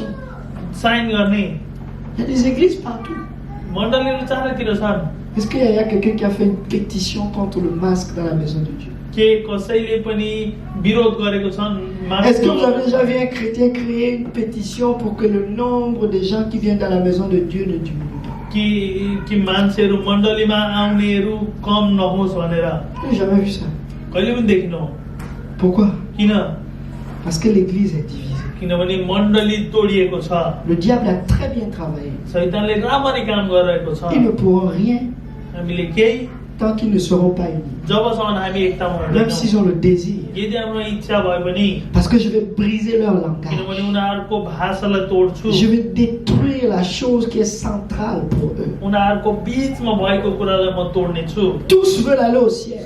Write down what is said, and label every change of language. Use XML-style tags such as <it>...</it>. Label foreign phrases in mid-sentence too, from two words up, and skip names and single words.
<fr>Il y a des églises partout. Est-ce qu'il y a quelqu'un qui a fait une pétition contre le masque dans la maison de Dieu? Est-ce que vous avez déjà vu un chrétien créer une pétition pour que le nombre de gens qui viennent dans la maison de Dieu ne diminue pas?</fr> <ne>कि मान्छेहरु मण्डलीमा आउनेहरु कम नहोस् भनेर</ne> <fr>j'ai jamais vu ça.</fr> <ne>कहिले पनि देखिनौ.</ne> <fr>Pourquoi?</fr> <ne>किन?</ne> <fr>Parce que l'église est divisée.</fr> <ne>किनभने मण्डली तोडिएको छ.</ne> <fr>Le diable a très bien travaillé.</fr> <ne>शैतानले राम्ररी काम गरिरहेको छ.</ne> <fr>Ils ne pourront rien</fr> <ne>हामीले केही</ne> <fr>tant qu'ils ne seront pas unis. Même s'ils ont le désir. Parce que je vais briser leur langage. Je vais détruire la chose qui est centrale pour eux. Tous veulent aller au ciel.</fr>